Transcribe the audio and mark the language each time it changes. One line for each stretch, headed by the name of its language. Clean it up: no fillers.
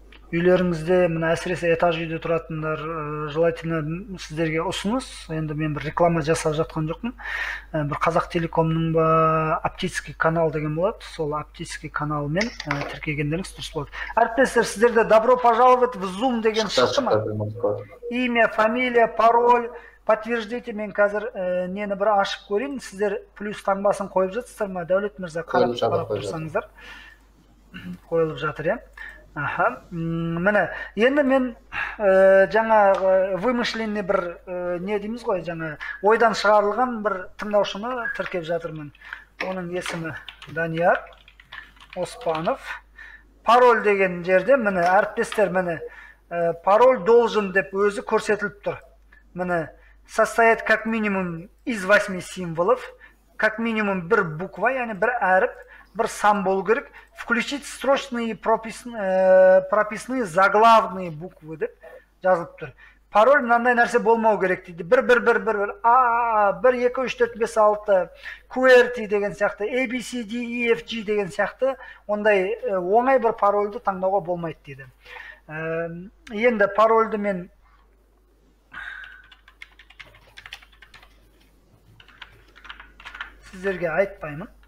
Kazakh: Үйлеріңізде, мына әсіресе этаж үйде тұратындар,
Russian: желательно
Kazakh: сіздерге ұсыныс. Енді мен бір реклама жасап жатқан жоқпын. Бір Қазақ Телекомның ба
Russian: оптический канал
Kazakh: деген болады. Сол оптический каналмен тіркегендеріңіз дұрыс болады. Әріптестер, сіздерде
Russian: добро пожаловать в Zoom
Kazakh: деген шықты ма?
Russian: Имя, фамилия, пароль, подтверждите.
Kazakh: Мен қазір нені бір ашып көрейін. Сіздер плюс таңбасын қойып жатсыздар ма? Дәулет мырза, қарап тұрсаңыздар. Қойылып жатыр, Міне, енді мен жаңа
Russian: вымышленный
Kazakh: бір не дейміз ғой, жаңа ойдан шығарылған бір тыңдаушыны тіркеп жатырмын. Оның есімі Данияр Оспанов. Пароль деген жерде, міне, әріптестер, міне,
Russian: пароль должен
Kazakh: деп өзі көрсетіліп тұр. Міне,
Russian: состоит как минимум из 8 символов, как минимум
Kazakh: бір
Russian: буква,
Kazakh: яғни бір әріп, бір сан болу керек,
Russian: включить строчные прописные заглавные буквы
Kazakh: деп жазылып тұр. Пароль мынандай нәрсе болмау керек дейді. 1, 2, 3, 4, 5, 6, QWERTY деген сияқты, ABCD, EFG деген сияқты, ондай оңай бір парольді таңдауға болмайды дейді. Енді парольді мен сіздерге айтпаймын.